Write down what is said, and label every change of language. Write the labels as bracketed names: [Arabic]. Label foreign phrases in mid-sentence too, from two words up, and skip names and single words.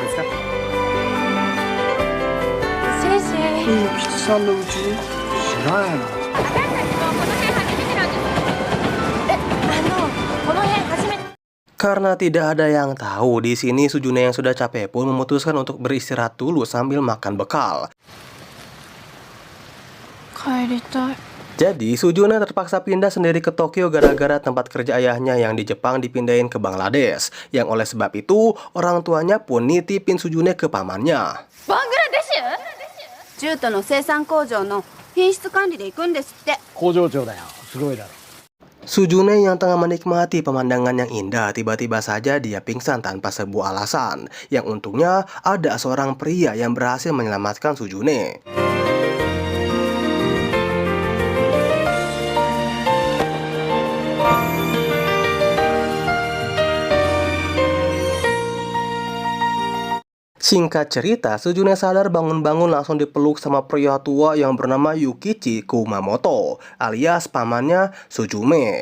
[Indonesian] Karena tidak ada yang tahu, di sini Suzune yang sudah capek pun memutuskan untuk beristirahat dulu sambil makan bekal. Jadi Suzune terpaksa pindah sendiri ke Tokyo gara-gara tempat kerja ayahnya yang di Jepang dipindahin ke Bangladesh. Yang oleh sebab itu orang tuanya pun nitipin Suzune ke pamannya. Bangladesh? [Japanese] ジュートの生産工場の品質管理で行くんですって。工場長だよ。すごいだろ。 [Indonesian] Suzune yang tengah menikmati pemandangan yang indah, tiba-tiba saja dia pingsan tanpa sebuah alasan. Yang untungnya ada seorang pria yang berhasil menyelamatkan Suzune. Singkat cerita, Suzune sadar bangun-bangun langsung dipeluk sama pria tua yang bernama Yukichi Kumamoto, alias pamannya Suzume.